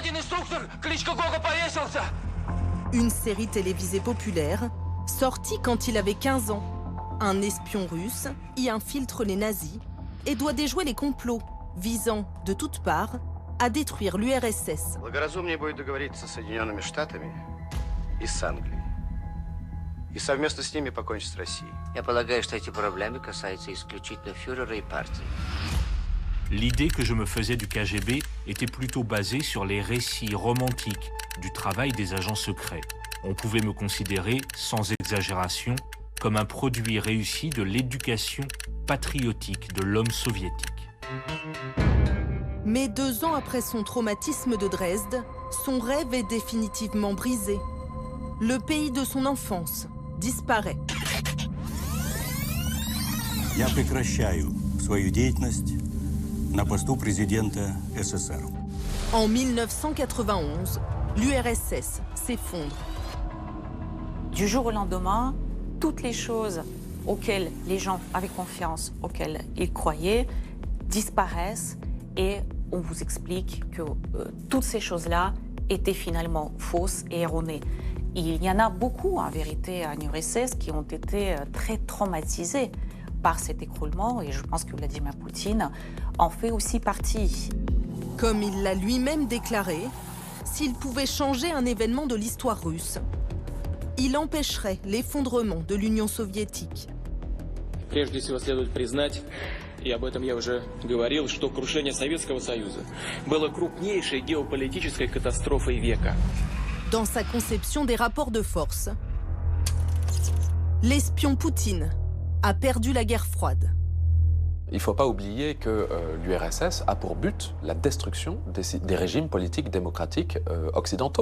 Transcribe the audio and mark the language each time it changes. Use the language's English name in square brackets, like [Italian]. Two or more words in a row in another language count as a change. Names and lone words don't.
[French] Une série télévisée populaire, sortie quand il avait 15 ans. Un espion russe y infiltre les nazis et doit déjouer les complots visant, de toutes parts, à détruire l'URSS. [Russian] И совместно с ними покончить с Россией. Я полагаю, что эти проблемы касаются исключительно фюрера и партии. [French] L'idée que je me faisais du KGB était plutôt basée sur les récits romantiques du travail des agents secrets. On pouvait me considérer, sans exagération, comme un produit réussi de l'éducation patriotique de l'homme soviétique. Mais 2 ans après son traumatisme de Dresde, son rêve est définitivement brisé. Le pays de son enfance disparaît. [Russian] Я прекращаю свою деятельность на посту президента СССР. [French] En 1991, l'URSS s'effondre. Du jour au lendemain, toutes les choses auxquelles les gens avaient confiance, auxquelles ils croyaient, disparaissent et on vous explique que toutes ces choses-là étaient finalement fausses et erronées. Il y en a beaucoup, en vérité, en URSS qui ont été très traumatisés par cet écroulement et je pense que Vladimir Poutine en fait aussi partie. Comme il l'a lui-même déclaré, s'il pouvait changer un événement de l'histoire russe, il empêcherait l'effondrement de l'Union soviétique. [Russian] Прежде всего следует признать, и об этом я уже говорил, что крушение Советского Союза было крупнейшей геополитической катастрофой века. [French] Dans sa conception des rapports de force, l'espion Poutine a perdu la guerre froide. Il ne faut pas oublier que l'URSS a pour but la destruction des régimes politiques démocratiques occidentaux.